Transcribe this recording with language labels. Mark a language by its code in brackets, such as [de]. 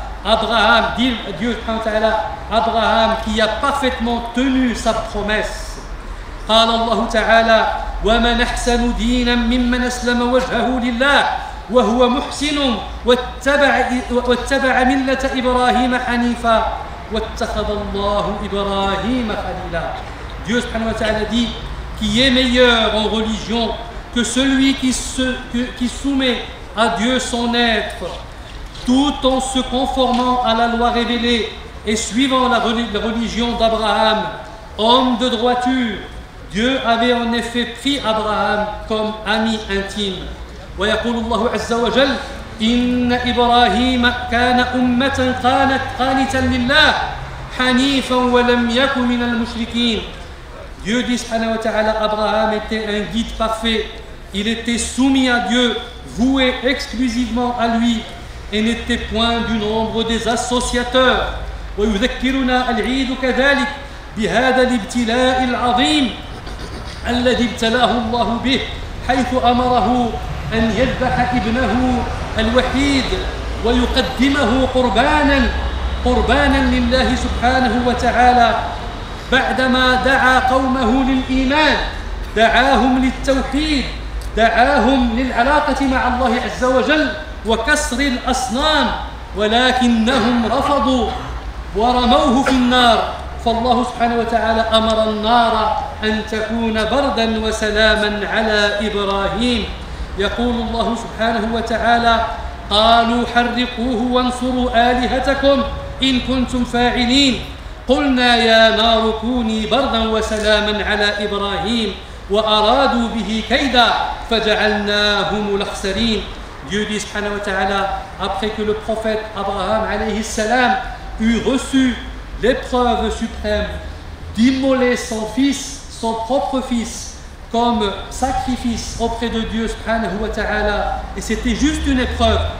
[fr] Abraham, dit Dieu subhanahu wa ta'ala, Abraham qui a parfaitement tenu sa promesse. [ar] قال الله تعالى ومن أحسن دينا ممن أسلم وجهه لله وهو محسن واتبع ملة إبراهيم حنيفا واتخذ الله إبراهيم خليلا. [fr] Dieu subhanahu wa ta'ala dit qui est meilleur en religion que celui qui soumet à Dieu son être tout en se conformant à la loi révélée et suivant la religion d'Abraham, homme de droiture. Dieu avait en effet pris Abraham comme ami intime. [ar] ويقول الله عز وجل إن إبراهيم كان أمة قانتا لله حنيفا ولم يكن من المشركين. [fr] Dieu dit subhanahu wa ta'ala, Abraham était un guide parfait, il était soumis à Dieu, voué exclusivement à lui et n'était point du nombre des associateurs. [ar] ويذكرنا العيد كذلك بهذا الابتلاء العظيم الذي ابتلاه الله به حيث أمره أن يذبح ابنه الوحيد ويقدمه قربانا لله سبحانه وتعالى بعدما دعا قومه للإيمان، دعاهم للتوحيد، دعاهم للعلاقة مع الله عز وجل وكسر الأصنام، ولكنهم رفضوا ورموه في النار. فالله سبحانه وتعالى أمر النار أن تكون بردا وسلاما على إبراهيم. يقول الله سبحانه وتعالى قالوا حرقوه وانصروا آلهتكم إن كنتم فاعلين قلنا يا نار كوني بردا وسلاما على إبراهيم وأرادوا به كيدا فجعلناهم الأخسرين. [fr] Dieu dit subhanahu wa ta'ala, après que le prophète Abraham alayhi salam eut reçu l'épreuve suprême d'immoler son fils, son propre fils, comme sacrifice auprès de Dieu subhanahu wa ta'ala, et c'était juste une épreuve.